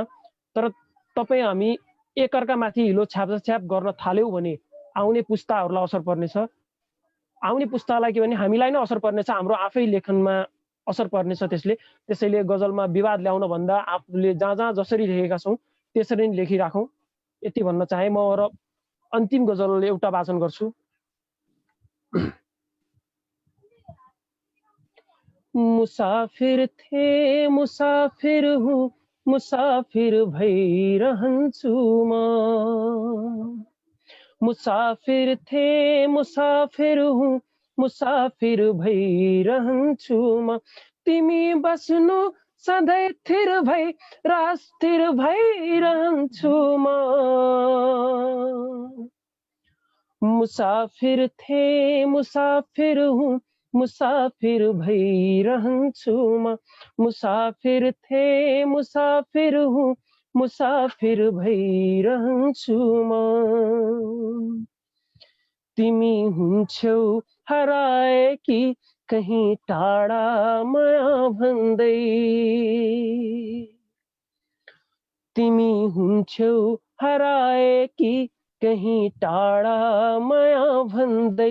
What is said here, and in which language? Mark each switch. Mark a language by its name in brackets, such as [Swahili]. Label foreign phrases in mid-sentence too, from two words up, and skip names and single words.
[Nepali] तर तपाईँ हामी एकअर्कामाथि हिलो छ्यापछ्याप गर्न थाल्यौँ भने आउने पुस्ताहरूलाई असर पर्नेछ। आउने पुस्तालाई के भने हामीलाई नै असर पर्नेछ, हाम्रो आफै लेखनमा असर पर्नेछ त्यसले। त्यसैले गजलमा विवाद ल्याउन भन्दा आफूले जहाँ जहाँ जसरी लेखेका छौँ त्यसरी नै लेखिराखौँ, यति भन्न चाहे म। र अन्तिम गजल एउटा वाचन गर्छु। [Hindi] मुसाफिर थे मुसाफिर हूँ, [Nepali] मुसाफिर भइरहन्छु म। [Hindi] मुसाफिर थे मुसाफिर हूँ, [Nepali] मुसाफिर भइरहन्छु म। तिमी बस्नु सधैँ थिर भई रास्तिर भइरहन्छु म। [Hindi] मुसाफिर थे मुसाफिर हूँ, [Nepali] मुसाफिर भइरहन्छु म। [Hindi] मुसाफिर थे मुसाफिर हूँ, [Nepali] मुसाफिर भइरहन्छु म। तिमी हुन्छौ हराएकी कहीं टाढा माया भन्दै। तिमी हुन्छौ हराएकी कहीं टाढा माया भन्दै।